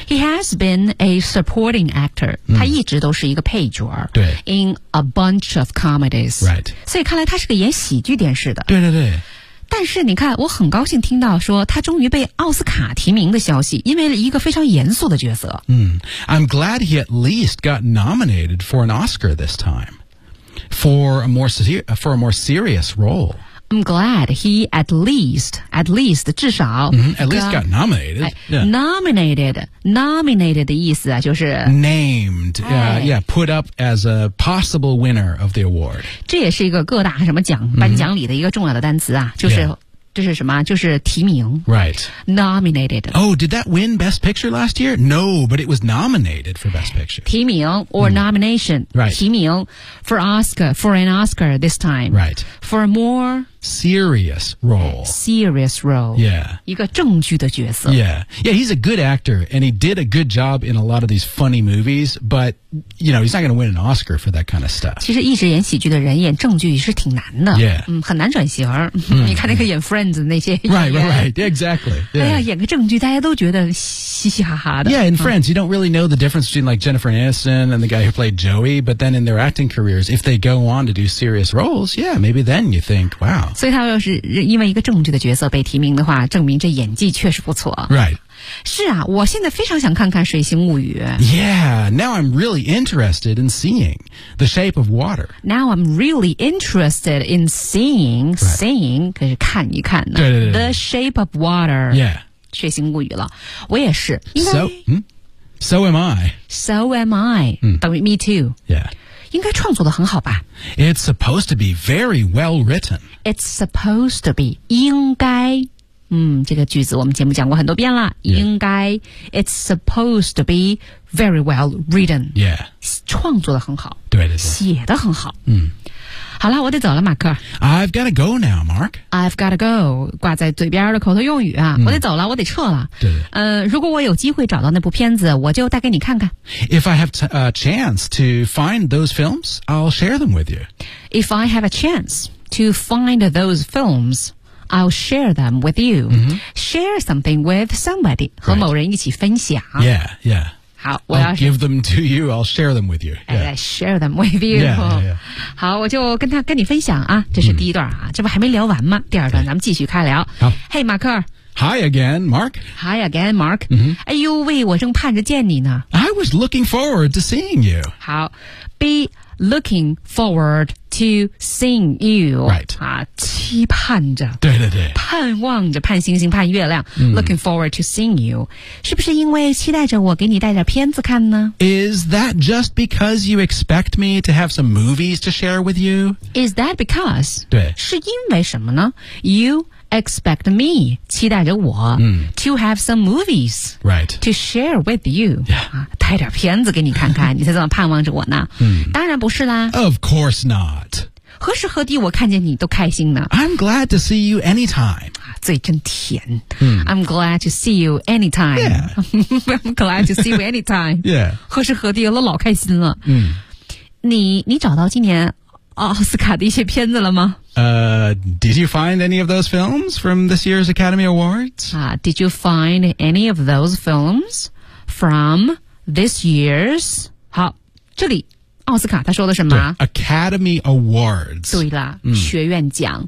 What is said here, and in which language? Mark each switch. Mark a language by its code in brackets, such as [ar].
[en] ，He has been a supporting actor.、嗯、 [zh] 他一直都是一个配角。对 [en] ，in a bunch of comedies. Right. [zh] 所以看来他是个演喜剧电视的。对对对。但是你看，我很高兴听到说他终于被奥斯卡提名的消息，因为一个非常严肃的角色。 [en] 嗯、I'm glad he at least got nominated for an Oscar this time for a more serious role. I'm glad he at least [zh] 至少、 [en] mm-hmm. at least got nominated.、 [zh] Yeah. Nominated 的意思啊，就是 [en] named、put up as a possible winner of the award. [zh] 这也是一个各大什么奖颁奖礼的一个重要的单词啊，就是、 [en] yeah. [zh] 这是什么？就是提名 [en] ，right? Nominated. Oh, did that win Best Picture last year? No, but it was nominated for Best Picture. 提名 or nomination,、 mm. right? 提名 for an Oscar this time, right? For more. Serious role. Yeah. [zh] 一个正剧的角色。 [en] Yeah. Yeah, he's a good actor, and he did a good job in a lot of these funny movies, but, you know, he's not going to win an Oscar for that kind of stuff. [zh] 其实一直演喜剧的人演正剧也是挺难的。 [en] Yeah. [zh] 很难转型。你看那个演 Friends 那些。 [en] Right. Exactly. Yeah. [zh] 哎呀，演个正剧大家都觉得嘻嘻哈哈的。 [en] Yeah, in Friends,、you don't really know the difference between, like, Jennifer Aniston and the guy who played Joey, but then in their acting careers, if they go on to do serious roles, yeah, maybe then you think, wow. [zh] 所以他要是因为一个正剧的角色被提名的话，证明这演技确实不错。 [en] Right. [zh] 是啊，我现在非常想看看水形物语。 [en] Yeah, now I'm really interested in seeing the shape of water. Now I'm really interested in seeing,、right. seeing, [zh] 可是看一看呢。对对对。 [en] The shape of water. Yeah. [zh] 水形物语了。我也是。 [en] So am I. So am I.、嗯、 [zh] 等于 [en] me too. Yeah. [zh] 应该创作得很好吧 [en] It's supposed to be very well written. It's supposed to be, [zh] 应该、这个句子我们节目讲过很多遍了、 [en] yeah. 应该 It's supposed to be very well written. Yeah. [zh] 创作得很好对对对写得很好、好了我得走了马克 [en] I've got to go now, Mark. I've got to go, [zh] 挂在嘴边的口头用语啊、我得走了我得撤了对对、如果我有机会找到那部片子我就带给你看看 [en] If I have a chance to find those films, I'll share them with you. If I have a chance to find those films, I'll share them with you.、Share something with somebody,、 [zh] 和某人一起分享。 [en] Yeah, yeah. [zh] 好我要 [en] I'll give them to you, I'll share them with you.、 Yeah. Share them with you. Yeah, yeah, yeah. [zh] 好我就跟你分享啊这是第一段啊、这不还没聊完吗第二段咱们继续开聊。好 [en] Hey, 马克。 Hi again, Mark. Hi again, Mark.、 Mm-hmm. [zh] 哎呦喂我正盼着见你呢。 [en] I was looking forward to seeing you. 好 be looking forward to seeing you. Right. [zh] 啊期盼着。对对对。盼望着盼星星盼月亮、 [en] looking forward to seeing you. [zh] 是不是因为期待着我给你带点片子看呢 [en] Is that just because you expect me to have some movies to share with you? Is that because? [zh] 对。是因为什么呢 [en] You expect me, [zh] 期待着我、 [en] to have some movies、 right. to share with you.、 Yeah. [zh] 啊、带点片子给你看看你才这么盼望着我呢、当然不是啦。 [en] Of course not. [zh] 何时何地我看见你都开心呢 [en] I'm glad to see you anytime [zh] 嘴真甜、 [en] I'm glad to see you anytime、 yeah. I'm glad to see you anytime 、 yeah. [zh] 何时何地我老开心了、你找到今年奥斯卡的一些片子了吗、 [en] Did you find any of those films from this year's Academy Awards?、 Did you find any of those films from this year's [zh] 好这里奥斯卡他说的什么 [en] Academy Awards [zh] 对了、学院奖